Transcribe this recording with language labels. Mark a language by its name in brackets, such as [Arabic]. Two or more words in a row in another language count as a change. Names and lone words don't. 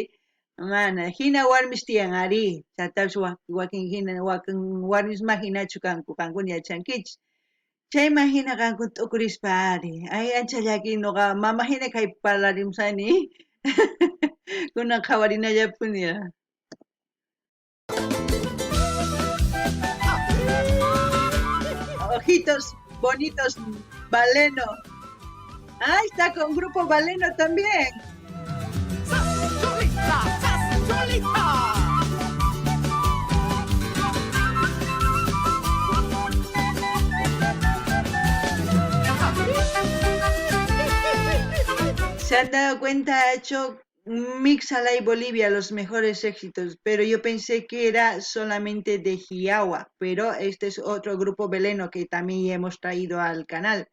[Quechua] Mana hina warmish tiyan ari chatapish wakin warmish ma hinachu kankuna yachankichis chayman hina kankuna t'ukurispa ari ay ancha llaki ñuqa mama hina kay parlarimsani kunan qhawarinallapuña [Spanish] ojitos bonitos [Quechua] Valeno. [Spanish] Ah, está con grupo Valeno también. Se han dado cuenta, ha hecho Mix Alay Bolivia, los mejores éxitos, pero yo pensé que era solamente de Jiagua, pero este es otro grupo veleno que también hemos traído al canal.